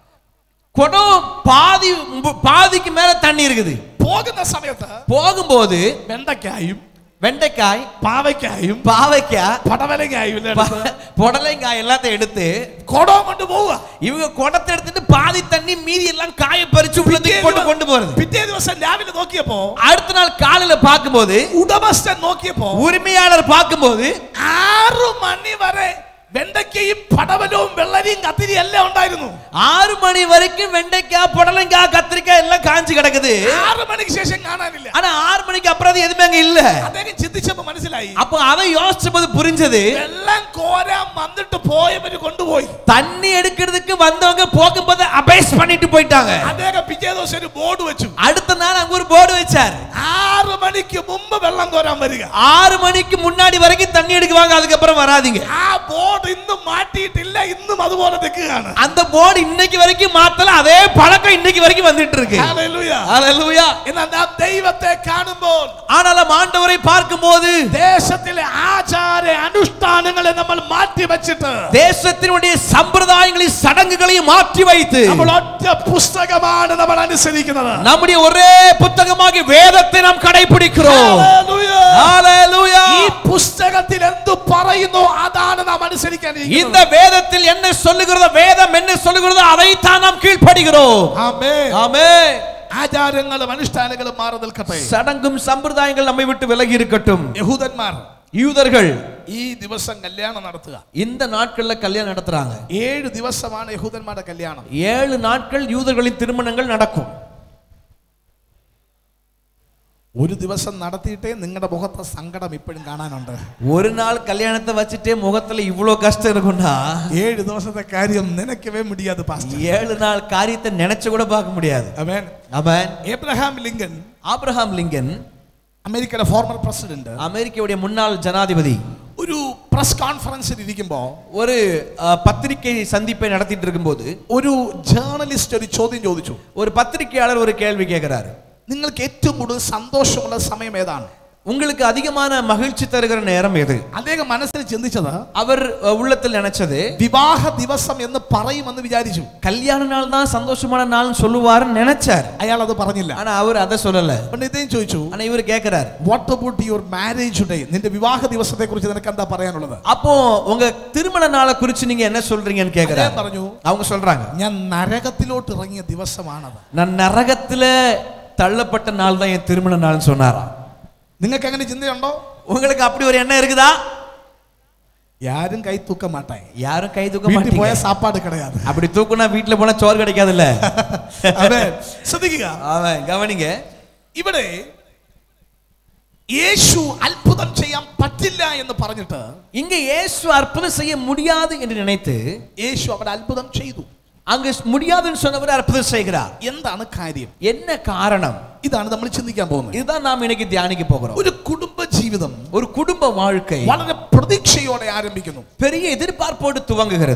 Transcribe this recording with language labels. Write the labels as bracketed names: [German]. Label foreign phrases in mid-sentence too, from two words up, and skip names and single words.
[Tamil] குடம் பாதிக்கு மேல தண்ணி இருக்குது. [Malayalam] പോകുന്ന സമയത്ത് [Tamil] போகும்போது [Malayalam] വെണ്ടക്കായും [Tamil] வெண்டைக்காய் [Malayalam] പാവയ്ക്കായും [Tamil] பாவைக்காய் [Malayalam] പടവലങ്ങായും [Tamil] புடலைங்காய் எல்லாத்தையும் எடுத்து [Malayalam] കുടം കൊണ്ട് പോവുക. [Tamil] இவங்க குடத்தை எடுத்துட்டு பாதி தண்ணி மீதி எல்லாம் காய பறிச்சு உள்ளதுக்கு கொண்டு போறது. [Malayalam] പിറ്റേ ദിവസം രാവിലെ നോക്കിയപ്പോ, [Tamil] அடுத்த நாள் காலையில பார்க்கும்போது [Malayalam] ഉടമസ്ഥൻ നോക്കിയപ്പോ, [Tamil] உரிமையாளர் பார்க்கும்போது [Malayalam] 6 മണി വരെ വെണ്ടയ്ക്കയും പടവലവും വെള്ളരിയും കത്തിരി എല്ലാം ഉണ്ടായിരുന്നു. [Tamil] 6 மணி வரைக்கும் வெண்டைக்காய் புடலங்காய் கத்திரிக்காய் எல்லாம் காஞ்சி கிடக்குது. [Malayalam] 6 மணிக்கு ശേഷം കാണാനില്ല. [Tamil] ஆனா 6 மணிக்கு அப்புறம் அது எதுவுமே அங்க இல்ல. [Malayalam] അദ്ദേഹം ചിന്തിച്ചപ്പോ മനസ്സിലായി, [Tamil] அப்ப அதை யோசிச்சபோது புரிஞ்சது, [Malayalam] വെള്ളം കോരാൻ വന്നിട്ട് പോയവര് കൊണ്ടുപോയി. [Tamil] தண்ணி எடுக்கிறதுக்கு வந்தவங்க போகும்போது அபேஸ் பண்ணிட்டு போயிட்டாங்க. [Malayalam] അദ്ദേഹം പിറ്റേ ദിവസം ഒരു ബോർഡ് വെച്ചു. [Tamil] அடுத்த நாள் அங்க ஒரு போர்டு வச்சாரு, [Malayalam] 6 മണിക്ക് മുമ്പ് വെള്ളം കോരാൻ വരിക. [Tamil] 6 மணிக்கு முன்னாடி வரைக்கும் தண்ணி எடுக்குவாங்க, அதுக்கப்புறம் வராதீங்க. [Malayalam] ആ ബോർഡ് ഇന്നും മാറ്റിയിട്ടില്ല, ഇന്നും അതുപോലെ നിൽക്കുകയാണ്. [Tamil] அந்த போர்டு இன்னைக்கு வரைக்கும் மாத்தல, அதே பழக்கம் இன்னைக்கு வரைக்கும் வந்துட்டு இருக்கு. [Malayalam] ഹല്ലേലൂയ. [Tamil] ஹல்லேலூயா. [Malayalam] എന്നാൽ നാം ദൈവത്തെ കാണുമ്പോൾ, [Tamil] ஆனாலும் ஆண்டவரை பார்க்கும்போது [Malayalam] ദേശത്തിലെ ആചാര അനുഷ്ഠാനങ്ങളെ നമ്മൾ മാറ്റി വെച്ചിട്ട് [Tamil] தேசத்தினுடைய சம்பிரதாயங்களையும் சடங்குகளையும் மாற்றி வைத்து [Malayalam] നമ്മൾ ഒറ്റ പുസ്തകമാണ് നമ്മൾ അനുസരിക്കുന്നത്. [Tamil] நம்முடைய ஒரே புத்தகமாகிய வேதத்தை நாம் கடைபிடிக்கிறோம். [Malayalam] ഹല്ലേലൂയ. [Tamil] ஹல்லேலூயா. [Malayalam] ഈ പുസ്തകത്തിൽ എന്തു പറയുന്നു അതാണ് നാം അനുസരിക്കേണ്ടിയിരിക്കുന്നത്. [Tamil] இந்த வேதத்தில் என்ன சொல்லுகிறதோ, வேதம் என்ன சொல்லுகிறதோ அதை தான் நாம் கீழ்ப்படிகிறோம். [Malayalam] ആമേൻ. [Tamil] ஆமென். [Malayalam] ആചാരങ്ങളും അനുഷ്ഠാനങ്ങളും മാറി നിൽക്കട്ടെ. [Tamil] சடங்கும் சம்பிரதாயங்கள் நம்மை விட்டு விலகி இருக்கட்டும். [Malayalam] യഹൂദന്മാർ [Tamil] யூதர்கள் [Malayalam] ഈ ദിവസം കല്യാണം നടത്തുക. [Tamil] இந்த நாட்கள்ல கல்யாணம் நடத்துறாங்க. [Malayalam] 7 ദിവസമാണ് യഹൂദന്മാരുടെ കല്യാണം. [Tamil] 7 நாட்கள் யூதர்களின் திருமணங்கள் நடக்கும். [Malayalam] ഒരു ദിവസം നടത്തിയിട്ടേ നിങ്ങളുടെ മുഖത്തെ സങ്കടം ഇപ്പോഴും കാണാനുണ്ട്. [Tamil] ஒரு நாள் கல்யாணத்தை வச்சிட்டே முகத்துல இவ்வளோ கஷ்டம் இருக்கும்னா [Malayalam] 7 ദിവസത്തെ കാര്യം [Tamil] நினைக்கவே முடியாது பாஸ்டர். 7 நாள் காரியத்தை நினைச்சு கூட பார்க்க முடியாது. ஆமென். ஆமென். [Malayalam] ஆபிரகாம் லிங்கன் അമേരിക്കയുടെ [English] former president, [Tamil] அமெரிக்காவுடைய முன்னாள் ஜனாதிபதி [Malayalam] ഒരു [English] press conference [Malayalam] ഇരിക്കുമ്പോൾ [Tamil] ஒரு பத்திரிகை சந்திப்பை நடத்திட்டு இருக்கும்போது [Malayalam] ഒരു ജേർണലിസ്റ്റ് ഒരു ചോദ്യം ചോദിച്ചു. [Tamil] ஒரு பத்திரிகையாளர் ஒரு கேள்வி கேட்கிறாரு. [Malayalam] നിങ്ങൾക്ക് ഏറ്റവും കൂടുതൽ സന്തോഷമുള്ള സമയം ഏതാണ്? [Tamil] உங்களுக்கு அதிகமான மகிழ்ச்சி தருகிற நேரம் எது? [Malayalam] അദ്ദേഹം മനസ്സിൽ ചിന്തിച്ചത്, [Tamil] அவர் உள்ளத்தில் நினைச்சது [Malayalam] വിവാഹ ദിവസം എന്ന് പറയുമെന്ന് വിചാരിച്ചു. [Tamil] கல்யாண நாள் தான் சந்தோஷமான நாள்னு சொல்லுவாருன்னு நினைச்சார். [Malayalam] അയാൾ അത് പറഞ്ഞില്ല. [Tamil] ஆனா அவர் அதை சொல்லல. [Malayalam] പിന്നെ ഇദ്ദേഹം ചോദിച്ചു, [Tamil] ஆனா இவர் கேட்கிறார், [English] What about your marriage day? [Malayalam] നിന്റെ വിവാഹ ദിവസത്തെ കുറിച്ച് നിനക്ക് എന്താ പറയാനുള്ളത്? [Tamil] அப்போ உங்க திருமண நாளை குறித்து நீங்க என்ன சொல்றீங்கன்னு கேட்கிறார். [Malayalam] പറഞ്ഞു, [Tamil] அவங்க சொல்றாங்க, [Malayalam] ഞാൻ നരകത്തിലോട്ട് ഇറങ്ങിയ ദിവസമാണത്. [Tamil] நான் நரகத்துல தள்ளப்பட்ட நாள் தான் என் திருமண நாள்னு சொன்னாராம். [Malayalam] നിങ്ങൾക്ക് അങ്ങനെ ചിന്തയുണ്ടോ? [Tamil] உங்களுக்கு அப்படி ஒரு எண்ணம் இருக்குதா? யாரும் கை தூக்க மாட்டாங்க. யாரும் கை தூக்க வீட்டுக்கு போய் மாட்டீங்க. சாப்பாடு கிடையாது. அப்படி தூக்குனா வீட்டுல போனா சோறு கிடைக்காதுல்ல. [Malayalam] ആമേൻ. ശ്രദ്ധിക്കുക. [Tamil] ஆமென். கவனிங்க. [Malayalam] ഇവിടെ യേശു അത്ഭുതം ചെയ്യാൻ പറ്റില്ല എന്ന് പറഞ്ഞിട്ട് [Tamil] இங்க இயேசு அற்புதம் செய்ய முடியாது என்று நினைத்து [Malayalam] യേശു അവിടെ അത്ഭുതം ചെയ്തു. [Tamil] அங்க முடியாதுன்னு சொன்னவர் அற்புதம் செய்கிறார். [Malayalam] എന്താണ് കാര്യം? [Tamil] என்ன காரணம்? [Malayalam] ഇതാണ് നമ്മൾ ചിന്തിക്കാൻ പോകുന്നത്. [Tamil] இதுதான் நாம் இன்னைக்கு தியானிக்க போகிறோம். [Malayalam] ഒരു കുടുംബ ജീവിതം, [Tamil] ஒரு குடும்ப வாழ்க்கை [Malayalam] വളരെ പ്രതീക്ഷയോടെ ആരംഭിക്കുന്നു. [Tamil] பெரிய எதிர்பார்ப்போடு துவங்குகிறது.